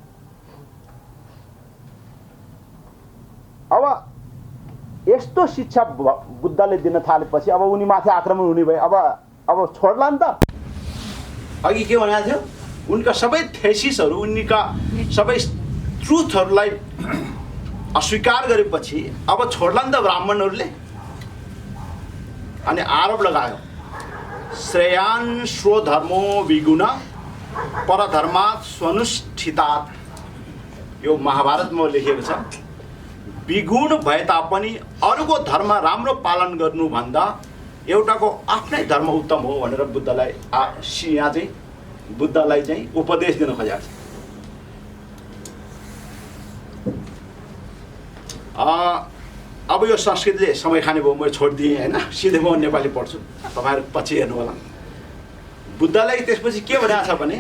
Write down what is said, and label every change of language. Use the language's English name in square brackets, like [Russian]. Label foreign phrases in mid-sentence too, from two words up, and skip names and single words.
[Nepali] अब यस्तो शिक्षा बुद्धले दिन थालेपछि अब उनी माथि आक्रमण हुने भयो अब छोड्ला नि त अघि के भनेको थियो उनका सबै थेसिसहरू उनका सबै ट्रुथहरूलाई अस्वीकार गरेपछि अब छोड्ला नि त ब्राह्मणहरूले अनि आरोप लगायो [Sanskrit] श्रेयान् स्वधर्मो विगुण परधर्मात् स्वनुष्ठितात् [Nepali] यो महाभारतमा लेखिएको छ विगुण भए तापनि अरूको धर्म राम्रो पालन गर्नुभन्दा एउटाको आफ्नै धर्म उत्तम हो भनेर बुद्धलाई यहाँ चाहिँ बुद्धलाई चाहिँ उपदेश दिन खोजेको छ अब यो संस्कृतले समय खाने भयो म छोडिदिएँ हैन सिधै म नेपाली पढ्छु तपाईहरु पछि हेर्नु होला बुद्धलाई त्यसपछि के भनेको छ भने